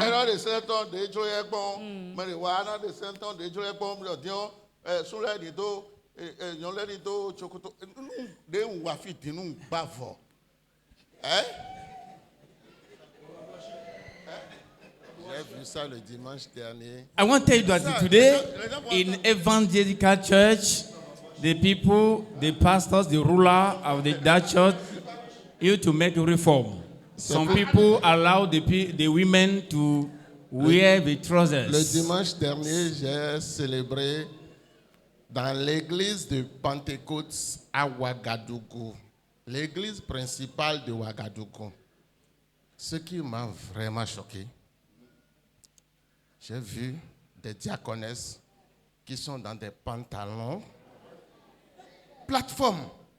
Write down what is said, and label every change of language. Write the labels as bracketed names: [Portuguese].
[French] Era de senton de jo e gbon. Me wa na de senton de jo e gbon lo dio so le ni do yon le ni do chokoto de wa fi dinu bavo. J'ai vu ça le dimanche dernier. [English] I want to tell you that today in evangelical church, the people, the pastors, the ruler of that church, you to make a reform. Some people allow the women to wear the trousers. [French] Le dimanche dernier, j'ai célébré dans l'église de Pentecôte à Ouagadougou, l'église principale de Ouagadougou. Ce qui m'a vraiment choqué, j'ai vu des diaconesses qui sont dans des pantalons, plateforme.